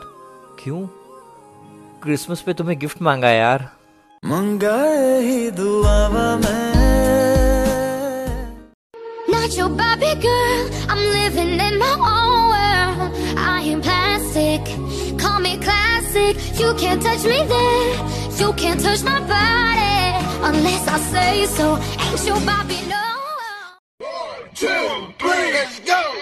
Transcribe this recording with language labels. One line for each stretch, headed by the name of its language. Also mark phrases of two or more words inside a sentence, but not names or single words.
Hindi: क्यों? क्रिसमस पे तुम्हें गिफ्ट मांगा यार। मंगाए ही दुआवा में।
English: Not your Barbie girl, I'm living in my own world. I am plastic, call me classic. You can't touch me there, you can't touch my body unless I say so. Ain't your Barbie, no. 1, 2, 3, let's go.